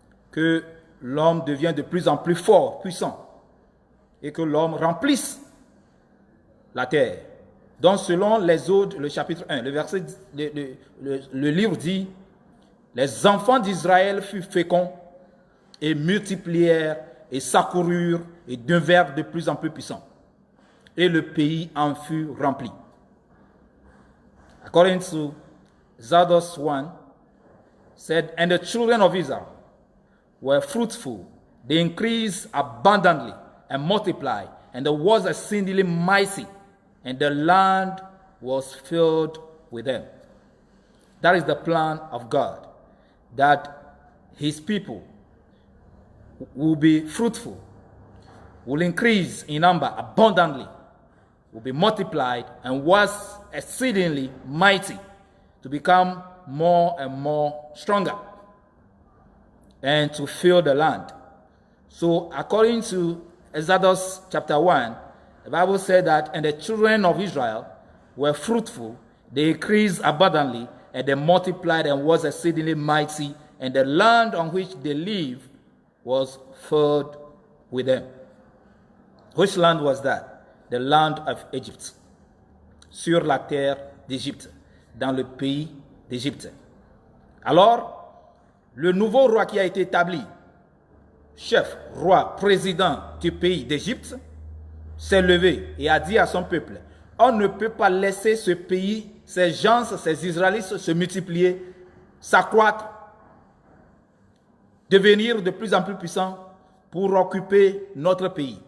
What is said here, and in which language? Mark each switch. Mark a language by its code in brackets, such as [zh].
[fr] que l'homme devient de plus en plus fort, puissant, et que l'homme remplisse la terre. Donc, selon l'Exode, le chapitre 1, le livre dit, les enfants d'Israël furent féconds et multiplièrent et s'accoururent et devinrent de plus en plus puissants. Et le pays en fut rempli. [en] According to Exodus 1, said, and the children of Israel were fruitful. They increased abundantly and multiplied, and the was exceedingly mighty, and the land was filled with them. That is the plan of God, that his people will be fruitful, will increase in number abundantly, will be multiplied, and was exceedingly mighty, to become more and more stronger, and to fill the land. So according to Exodus chapter 1, the Bible said that, and the children of Israel were fruitful, they increased abundantly, and they multiplied and was exceedingly mighty, and the land on which they lived was filled with them. Which land was that? The land of Egypt. [fr] Sur la terre d'Égypte, dans le pays d'Égypte. Alors, le nouveau roi qui a été établi, chef, roi, président du pays d'Égypte, s'est levé et a dit à son peuple, on ne peut pas laisser ce pays, ces gens, ces Israélites se multiplier, s'accroître, devenir de plus en plus puissants pour occuper notre pays.